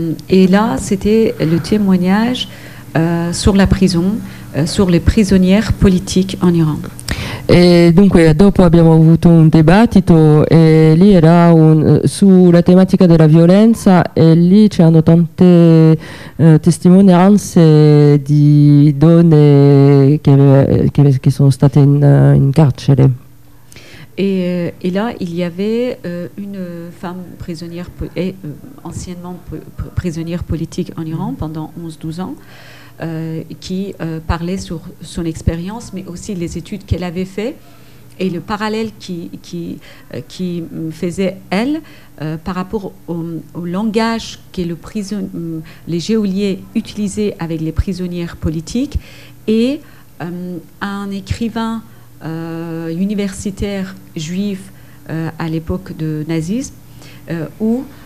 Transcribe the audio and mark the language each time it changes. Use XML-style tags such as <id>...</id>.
<fr>Et là, c'était le témoignage sur la prison, sur les prisonnières politiques en Iran.</fr> <it>E dunque dopo abbiamo avuto un dibattito e lì era sulla tematica della violenza, e lì c'erano tante testimonianze di donne che sono state in carcere.</it> <fr>Et là, il y avait une femme prisonnière anciennement prisonnière politique en Iran pendant 11-12 ans. qui parlait sur son expérience, mais aussi les études qu'elle avait faites. Et le parallèle qui faisait elle par rapport au langage que les geôliers utilisaient avec les prisonnières politiques, et un écrivain universitaire juif à l'époque de nazisme, où</fr>